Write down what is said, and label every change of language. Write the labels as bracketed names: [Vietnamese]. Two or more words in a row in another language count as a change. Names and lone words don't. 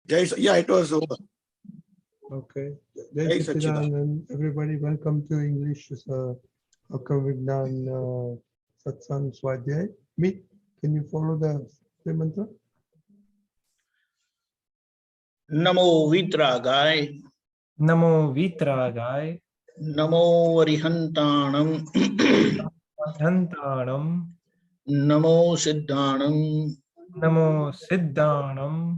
[English] Yeah, it was over. Okay. [Hindi] Jai Satchidanand. [English] Everybody, welcome to English Vignan Satsang Swadhyay. Meet, can you follow the mantra? [Prakrit languages] Namo Vitragai. Namo Vitragai. Namo Arihantanam. Dhantanam. Namo Siddhanam. Namo Siddhanam.